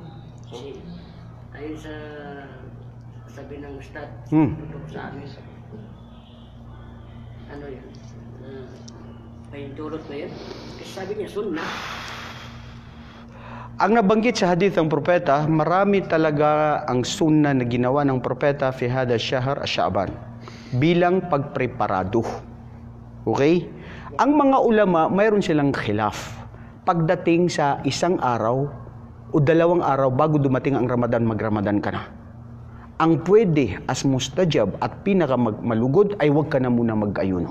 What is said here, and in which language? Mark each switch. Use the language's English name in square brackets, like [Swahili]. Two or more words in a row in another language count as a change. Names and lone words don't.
[Filipino] Kasi, ayon sa sabi ng Ustad, tutok sa amin, ano yun, pahintulot ba yun? Kasi sabi niya, sunnah. Ang nabanggit sa hadith ng propeta, marami talaga ang sunnah na ginawa ng propeta [Arabic] في هذا شهر شعبان [Filipino] bilang pagpreparado. Okay? Ang mga ulama, mayroon silang khilaf. Pagdating sa isang araw o 2 araw bago dumating ang Ramadan, mag-Ramadan ka na. Ang pwede as mustajab at pinakamalugod ay huwag ka na muna mag-ayuno.